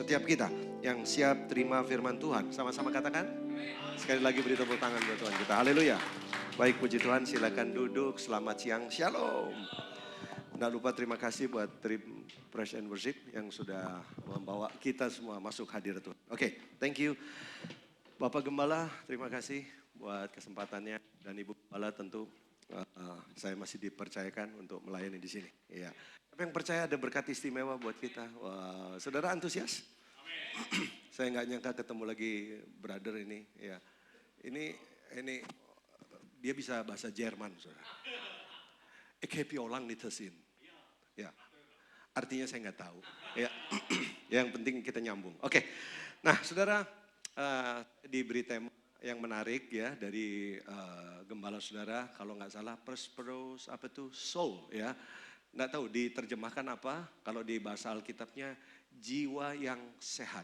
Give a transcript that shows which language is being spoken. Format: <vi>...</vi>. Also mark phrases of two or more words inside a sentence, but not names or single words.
<id>Setiap kita yang siap terima firman Tuhan, sama-sama katakan. Sekali lagi beri tepuk tangan buat Tuhan kita. Haleluya. Baik, puji Tuhan, silakan duduk. Selamat siang, shalom. Tidak lupa terima kasih buat tim</id> <en>Praise and Worship</en> <id>yang sudah membawa kita semua masuk hadir Tuhan. Oke,</id> <en>thank you.</en> <id>Bapak Gembala, terima kasih buat kesempatannya. Dan Ibu Gembala tentu saya masih dipercayakan untuk melayani di sini. Iya. Tapi yang percaya ada berkat istimewa buat kita. Wah, saudara antusias? Saya nggak nyangka ketemu lagi brother ini. Ya, ini dia bisa bahasa Jerman, saudara.</id> <nl>Ik heb je al lang niet gezien.</nl> <id>Ya, artinya saya nggak tahu. Ya, yang penting kita nyambung. Oke, nah saudara diberi tema yang menarik ya dari gembala saudara, kalau nggak salah prosperous apa tuh soul ya. Nggak tahu diterjemahkan apa, kalau di bahasa Alkitabnya jiwa yang sehat.</id>